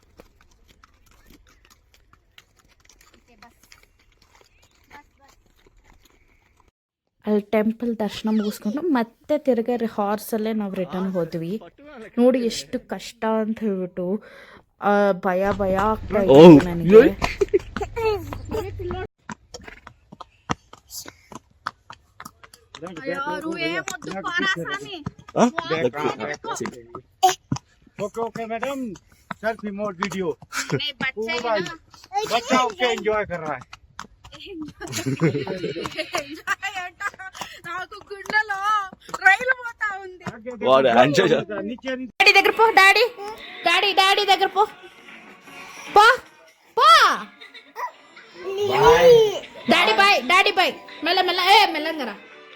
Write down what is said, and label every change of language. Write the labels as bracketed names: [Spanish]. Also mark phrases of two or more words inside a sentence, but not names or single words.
[Kannada] ಅಲ್ಲಿ ಟೆಂಪಲ್ ದರ್ಶನ ಮುಗಿಸ್ಕೊಂಡು ಮತ್ತೆ ತಿರ್ಗಾ ಹಾರ್ಸಲ್ಲೇ ನಾವು ರಿಟರ್ನ್ ಹೋದ್ವಿ. ನೋಡಿ ಎಷ್ಟು ಕಷ್ಟ ಅಂತ ಹೇಳ್ಬಿಟ್ಟು ಭಯ ಆಗ್ತಾ ಇತ್ತು ನನಗೆ. [English] ok madam selfie mode video बच्चा ok enjoy [Hindi] कर रहा है [Telugu] నాకు గుండెలో రైలు పోతా ఉంది. వాడు ఎంజాయ్ డాడీ దగ్గర పో, డాడీ దగ్గర పో పో పో. డాడీ బాయ్ మెల్లగా రా.